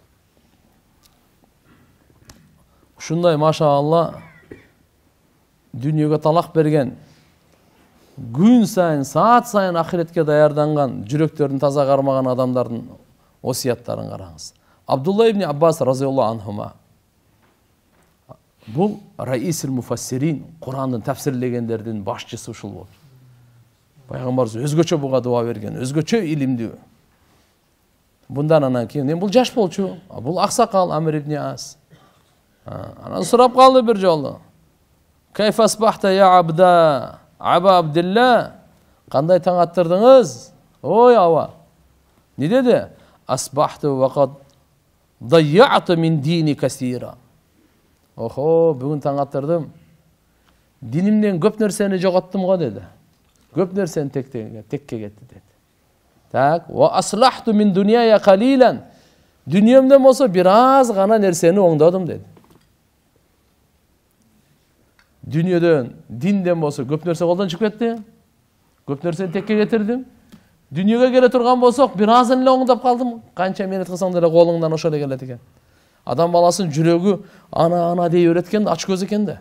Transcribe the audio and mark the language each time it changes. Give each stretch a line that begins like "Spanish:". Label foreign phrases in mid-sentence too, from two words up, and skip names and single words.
Kyrgyz: Ушундай машаалла дүйнөгө талак берген, күн сайын, саат сайын ахиретке даярданган, жүрөктөрүн таза кармаган адамдардын осияттарын караңыз. Абдулла ибн Аббас
Arabic: رضي الله عنهما.
Kyrgyz: Бул
Arabic: رئيس المفسرين,
Kyrgyz: Курандын тафсирлегендердин башчысы ушул болот. Пайгамбарыбыз өзгөчө буга дуа берген, өзгөчө илимдүү. Мындан андан кийин бул жаш болчу, бул аксакал Амир ибн Ас. Анан сурап калды бир жолу.
Arabic: كيف أصبحت يا عبد، أبا عبد الله?
Kyrgyz: Кандай таң аттырдыңыз? Ой аба. Не деди?
Arabic: أصبحت وقد ضيعت من ديني كثيرا.
Kyrgyz: Охо, бүгүн таң аттырдым. Динимден көп нерсени жоготтум го деди. Көп нерсени текке кетти деди. Так,
Arabic: وأصلحت من دنياي قليلا.
Kyrgyz: Дүниемден болсо бир аз гана нерсени оңдодум деди. Дүниеден, динден болсо көп нерсе колдон чыгып кетти. Көп нерсени текке кетирдим. Дүниеге келе турган болсок, бир азын эле оңдоп калдым. Канча менет кылсаң деле колуңдан ошо эле келет экен. Адам баласынын жүрөгү ана дей берет экен, ач көз экен да.